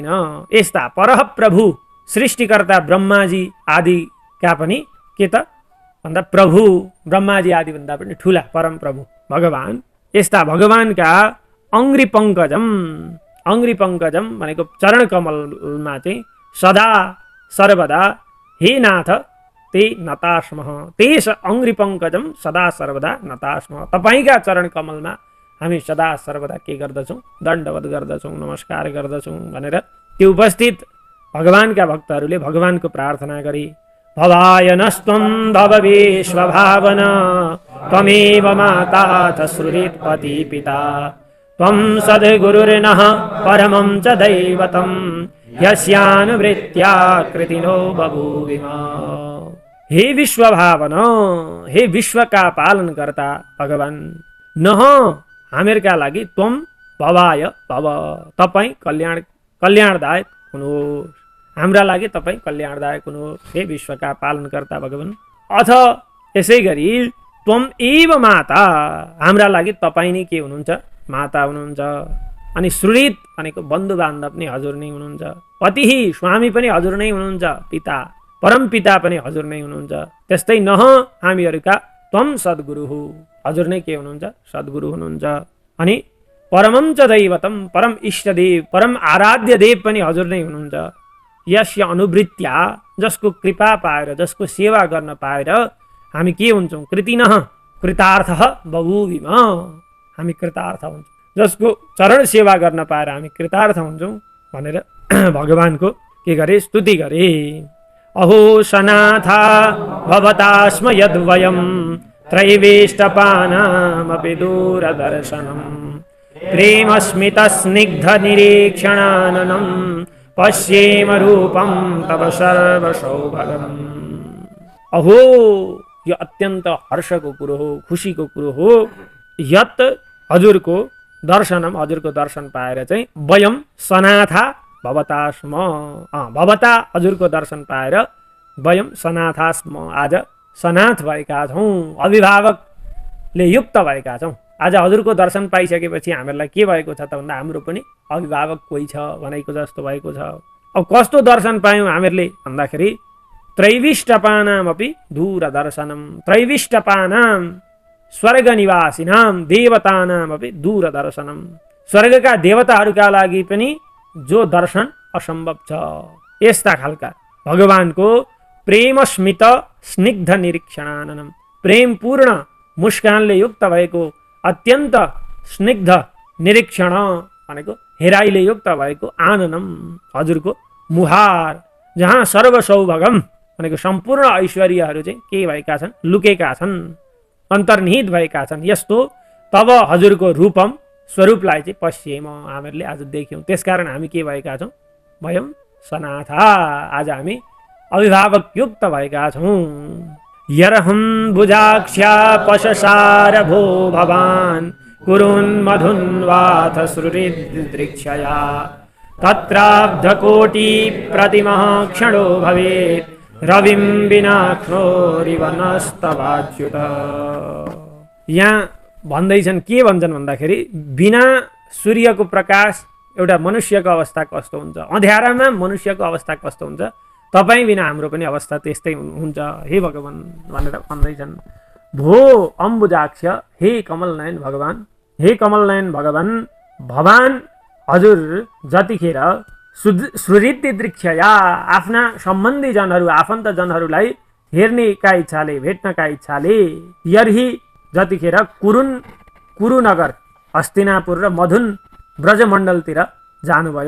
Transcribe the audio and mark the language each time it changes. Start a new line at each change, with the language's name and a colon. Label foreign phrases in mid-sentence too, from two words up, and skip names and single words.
Nepali: यस्ता परह प्रभु सृष्टिकर्ता ब्रह्माजी आदिका पनि के त भन्दा प्रभु ब्रह्माजी आदि भन्दा पनि ठुला परम प्रभु भगवान। यस्ता भगवानका
Sanskrit: अङ्घ्रि पङ्कजम, अङ्घ्रि पङ्कजम
Nepali: भनेको चरण कमलमा चाहिँ सदा सर्वदा
Sanskrit: हे नाथ ते नतास्मः, तेस अङ्घ्रि पङ्कजम सदा सर्वदा नतास्मः,
Nepali: तपाईँका चरण कमलमा हामी सदा सर्वदा के गर्दछौँ, दण्डवत गर्दछौँ, नमस्कार गर्दछौँ भनेर त्यो उपस्थित भगवानका भक्तहरूले भगवानको प्रार्थना गरे।
Sanskrit: भवाय नस्त्वं भव विश्वभावना त्वमेव माता च श्रुतिपति पिता त्वं सद्गुरुर्नः परमं च दैवतं यस्यानुवृत्त्या कृतिनो बभूविम।
Nepali: हे विश्वभावना, हे विश्वका पालन कर्ता भगवान, नह हामीहरूका लागि
Sanskrit: त्वम भवाय भव,
Nepali: तपाईँ कल्याणदायक हुनुहोस्, हाम्रा लागि तपाईँ कल्याणदायक हुनुहोस् हे विश्वका पालनकर्ता भगवान। अथ यसै गरी
Sanskrit: त्वम एव माता,
Nepali: हाम्रा लागि तपाईँ नै के हुनुहुन्छ, माता हुनुहुन्छ। अनि श्रुत भनेको बन्धु बान्धव नै हजुर नै हुनुहुन्छ। पति स्वामी पनि हजुर नै हुनुहुन्छ, पिता परम पिता पनि हजुर नै हुनुहुन्छ। त्यस्तै नह हामीहरूका त्वम सद्गुरु हो, हजुर नै के हुनुहुन्छ, सद्गुरु हुनुहुन्छ। अनि
Sanskrit: परमं च दैवतम,
Nepali: परम इष्टदेव परम आराध्य देव पनि हजुर नै हुनुहुन्छ।
Sanskrit: यस्य अनुवृत्त्या,
Nepali: जसको कृपा पाएर, जसको सेवा गर्न पाएर हामी के हुन्छौँ,
Sanskrit: कृतिनः कृतार्थः बभूविम,
Nepali: हामी कृतार्थ हुन्छौँ, जसको चरण सेवा गर्न पाएर हामी कृतार्थ हुन्छौँ भनेर भगवानको के गरे, स्तुति गरे।
Sanskrit: अहो सनाथा भवता स्म यद्वयं त्रैवेष्टपानामपि दूरदर्शनं प्रेमस्मितस्निग्धनिरीक्षणाननं पश्येम रूपं तव सर्वसौभगम्।
Nepali: अहो, यो अत्यन्त हर्षको कुरो हो, खुसीको कुरो हो। यत हजुरको दर्शनम, हजुरको दर्शन पाएर चाहिँ
Sanskrit: वयम सनाथा भवता स्म,
Nepali: भवता हजुरको दर्शन पाएर
Sanskrit: वयम सनाथा स्म,
Nepali: आज सनाथ भएका छौँ, अभिभावकले युक्त भएका छौँ। आज हजुरको दर्शन पाइसकेपछि हामीहरूलाई के भएको छ त भन्दा हाम्रो पनि अभिभावक कोही छ भनेको जस्तो भएको छ। अब कस्तो दर्शन पायौँ हामीहरूले भन्दाखेरि
Sanskrit: त्रैविष्टपानामपि दूरदर्शनम, त्रैविष्टपानाम स्वर्ग निवासिनाम देवतानामपि दूरदर्शनम,
Nepali: स्वर्गका देवताहरूका लागि पनि जो दर्शन असम्भव छ। यस्ता खालका भगवानको
Sanskrit: प्रेम स्मित स्निग्ध निरीक्षणाननम,
Nepali: प्रेमपूर्ण मुस्कानले युक्त भएको, अत्यन्त स्निग्ध निरीक्षण भनेको हेराइले युक्त भएको, आननम हजुरको मुहार, जहाँ सर्वसौभगम भनेको सम्पूर्ण ऐश्वर्यहरू चाहिँ के भएका छन्, लुकेका छन्, अन्तर्निहित भएका छन्। यस्तो तब हजुरको रूपम, स्वरूपलाई चाहिँ पश्येम, हामीहरूले आज देख्यौँ। त्यसकारण हामी के भएका छौँ,
Sanskrit: वयम सनाथा,
Nepali: आज हामी अभिभावक युक्त भएका छौँ।
Sanskrit: यर्हं भुजाक्ष्या पशसार भो भवान् कुरुन् मधुन्वाथ श्रुरिदृक्षया तत्राब्धकोटि प्रतिमः क्षणो भवेत् रविं विना क्रोरिव नस्तवाच्युत।
Nepali: यहाँ भन्दैछन्, के भन्छन् भन्दाखेरि बिना सूर्यको प्रकाश एउटा मनुष्यको अवस्था कस्तो हुन्छ, अँध्यारामा मनुष्यको अवस्था कस्तो हुन्छ, तपाईँ बिना हाम्रो पनि अवस्था त्यस्तै हुन्छ हे भगवान् भनेर भन्दैछन्। भो अम्बुजाक्ष, हे कमलनयन भगवान्, हे कमलनयन भगवान्, भवान हजुर जतिखेर
Sanskrit: सुहृदि दृक्षया
Nepali: आफ्ना सम्बन्धी जनहरू आफन्त जनहरूलाई हेर्नेका इच्छाले भेट्नका इच्छाले यर्हि जतिखेर कुरुनगर हस्तिनापुर र मधुन ब्रजमण्डलतिर जानुभयो।